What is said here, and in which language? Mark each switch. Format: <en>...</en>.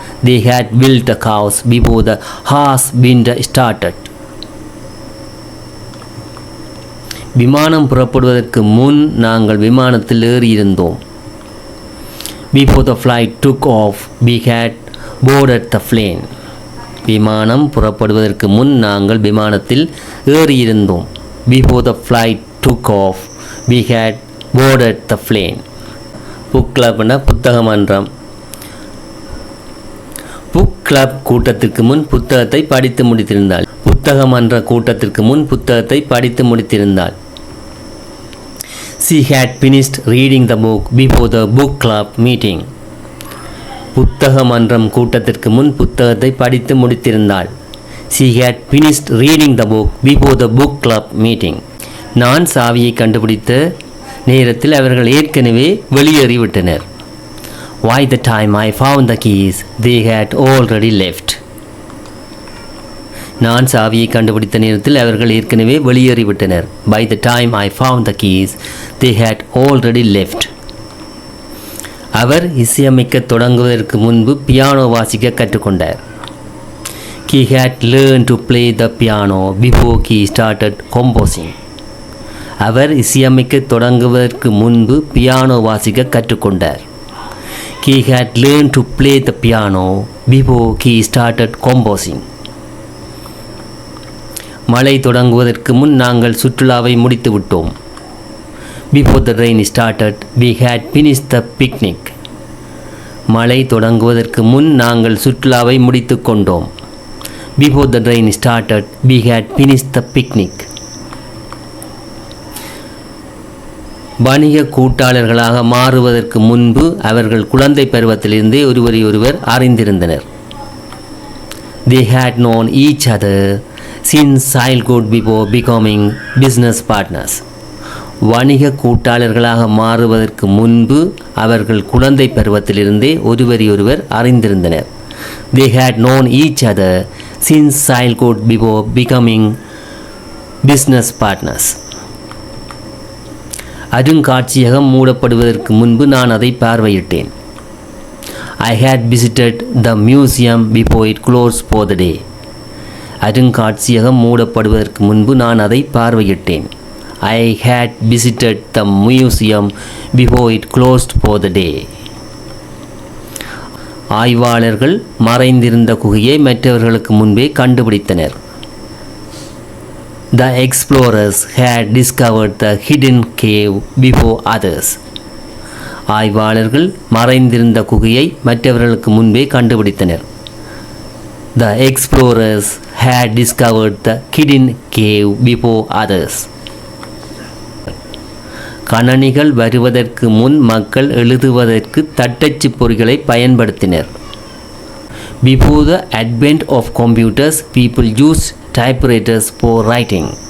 <en>They had built a house before the harsh winter started.</en> <ta>விமானம் புறப்படுவதற்கு முன் நாங்கள் விமானத்தில் ஏறியிருந்தோம்.</ta> <en>Before the flight took off, we had boarded the plane.</en> <ta>விமானம் புறப்படுவதற்கு முன் நாங்கள் விமானத்தில் ஏறியிருந்தோம்.</ta> <en>Before the flight took off, we had boarded the plane.</en> <ta>Book கிளப்னா புத்தக மன்றம். புக் கிளப் கூட்டத்திற்கு முன் புத்தகத்தை படித்து முடித்திருந்தாள். புத்தக மன்ற கூட்டத்திற்கு முன் புத்தகத்தை படித்து முடித்திருந்தாள்.</ta> <en>She had finished reading the book before the book club meeting.</en> <ta>புத்தக மன்றம் கூட்டத்திற்கு முன் புத்தகத்தை படித்து முடித்திருந்தாள்.</ta> <en>She had finished reading the book before the book club meeting.</en> <ta>நான் சாவியை கண்டுபிடித்த நேரத்தில் அவர்கள் ஏற்கனவே வெளியேறிவிட்டனர்.</ta> <en>By the time I found the keys, they had already left.</en> <ta>நான் சாவியை கண்டுபிடித்த நேரத்தில் அவர்கள் ஏற்கனவே வெளியேறிவிட்டனர்.</ta> <en>By the time I found the keys, they had already left.</en> <ta>அவர் இசையமைக்க தொடங்குவதற்கு முன்பு பியானோ வாசிக்க கற்றுக்கொண்டார்.</ta> <en>He had learned to play the piano before he started composing.</en> <ta>அவர் இசையமைக்க தொடங்குவதற்கு முன்பு பியானோ வாசிக்க கற்றுக்கொண்டார்.</ta> <en>He had learned to play the piano before he started composing.</en> <ta>மழை தொடங்குவதற்கு முன் நாங்கள் சுற்றுலாவை முடித்து விட்டோம்.</ta> <en>Before the rain started, we had finished the picnic.</en> <ta>மழை தொடங்குவதற்கு முன் நாங்கள் சுற்றுலாவை முடித்து கொண்டோம்.</ta> <en>Before the rain started, we had finished the picnic.</en> <ta>வணிக கூட்டாளர்களாக மாறுவதற்கு முன்பு அவர்கள் குழந்தை பருவத்திலிருந்தே ஒருவரையொருவர் அறிந்திருந்தனர்.</ta> <en>They had known each other since childhood before becoming business partners.</en> <ta>வணிக கூட்டாளர்களாக மாறுவதற்கு முன்பு அவர்கள் குழந்தை பருவத்திலிருந்தே ஒருவரையொருவர் அறிந்திருந்தனர்.</ta> <en>They had known each other since childhood before becoming business partners.</en> <ta>அருங்காட்சியகம் மூடப்படுவதற்கு முன்பு நான் அதை பார்வையிட்டேன்.</ta> <en>I had visited the museum before it closed for the day.</en> <ta>அருங்காட்சியகம் மூடப்படுவதற்கு முன்பு நான் அதை பார்வையிட்டேன்.</ta> <en>I had visited the museum before it closed for the day.</en> <ta>ஆய்வாளர்கள் மறைந்திருந்த குகையை மற்றவர்களுக்கு முன்பே கண்டுபிடித்தனர்.</ta> <en>The explorers had discovered the hidden cave before others.</en> <ta>ஆய்வாளர்கள் மறைந்திருந்த குகையை மற்றவர்களுக்கு முன்பே கண்டுபிடித்தனர்.</ta> <en>The explorers had discovered the hidden cave before others.</en> <ta>கணனிகள் வருவதற்கு முன் மக்கள் எழுதுவதற்கு தட்டச்சு பொறிகளை பயன்படுத்தினர்.</ta> <en>Before the advent of computers, people used typewriters for writing.</en>